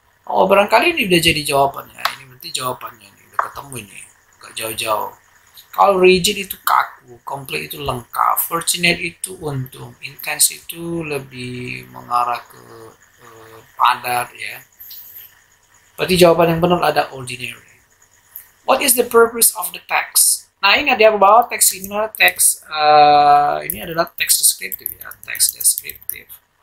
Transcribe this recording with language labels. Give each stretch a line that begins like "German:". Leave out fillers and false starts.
Indonesian: Oh, barangkali ini udah jadi jawabannya. Ini berarti jawabannya nih, udah ketemu ini, gak jauh-jauh. Kalau rigid itu kaku, complete itu lengkap, fortunate itu untung, intense itu lebih mengarah ke padat ya. Berarti jawaban yang benar ada ordinary.
English: What is the purpose of the text?
Indonesian: Nah, ini ada bahwa teks ini adalah ini adalah teks deskriptif ya, teks deskriptif.